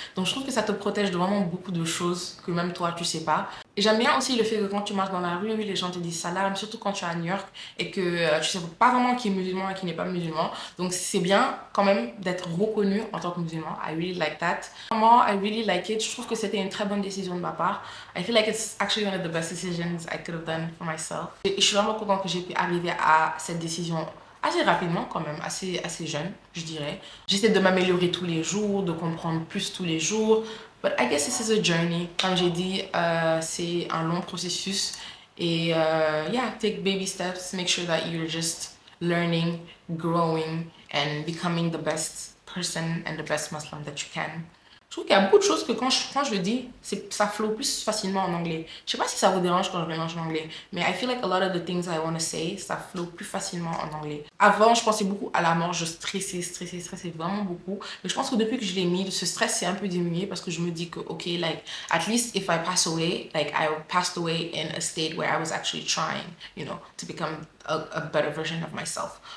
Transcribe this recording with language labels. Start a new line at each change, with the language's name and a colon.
French: Donc je trouve que ça te protège de vraiment beaucoup de choses que même toi tu sais pas. Et j'aime bien aussi le fait que quand tu marches dans la rue, les gens te disent salam, surtout quand tu es à New York et que tu sais pas vraiment qui est musulman et qui n'est pas musulman. Donc c'est bien quand même d'être reconnu en tant que musulman.
English: I really like that.
French: Moi,
English: I really like it.
French: Je trouve que c'était une très bonne décision de ma part.
English: I feel like it's actually one of the best decisions I could have done for myself.
French: Et je suis vraiment contente que j'ai pu arriver à cette décision assez rapidement quand même, assez jeune, je dirais. J'essaie de m'améliorer tous les jours, de comprendre plus tous les jours.
English: But I guess this is a journey.
French: Comme j'ai dit, c'est un long processus.
English: Et yeah, take baby steps. Make sure that you're just learning, growing, and becoming the best person and the best Muslim that you can.
French: Je trouve qu'il y a beaucoup de choses que quand je le dis, ça flow plus facilement en anglais. Je sais pas si ça vous dérange quand je mélange en anglais, mais
English: I feel like a lot of the things I want to say,
French: ça flow plus facilement en anglais. Avant, je pensais beaucoup à la mort, je stressais vraiment beaucoup. Mais je pense que depuis que je l'ai mis, ce stress s'est un peu diminué parce que je me dis que, ok,
English: like, at least if I pass away, like, I passed away in a state where I was actually trying, you know, to become a better version of myself.